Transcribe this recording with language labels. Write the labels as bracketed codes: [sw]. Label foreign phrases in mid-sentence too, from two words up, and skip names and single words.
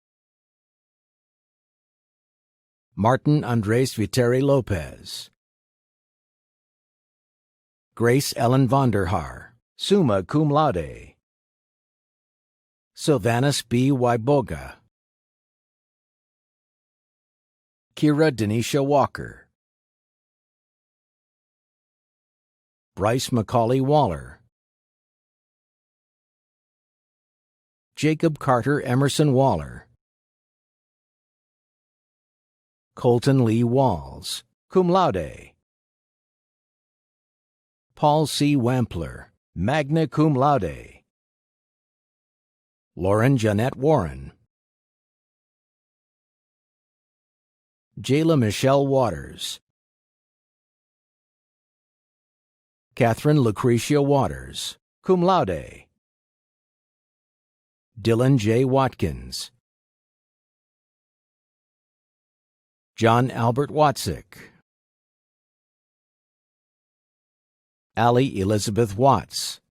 [en] Martin Andres Viteri Lopez. Grace Ellen Vonderhaar, [la] summa cum laude. [en] Sylvanus B. Waiboga. Kira Denisha Walker. Bryce Macaulay Waller. Jacob Carter Emerson Waller. Colton Lee Walls, [la] cum laude. [en] Paul C. Wampler, [la] magna cum laude. [en] Lauren Jeanette Warren. Jayla Michelle Waters. Catherine Lucretia Waters, [la] cum laude. [en] Dylan J. Watkins. John Albert Watzik. Allie Elizabeth Watts.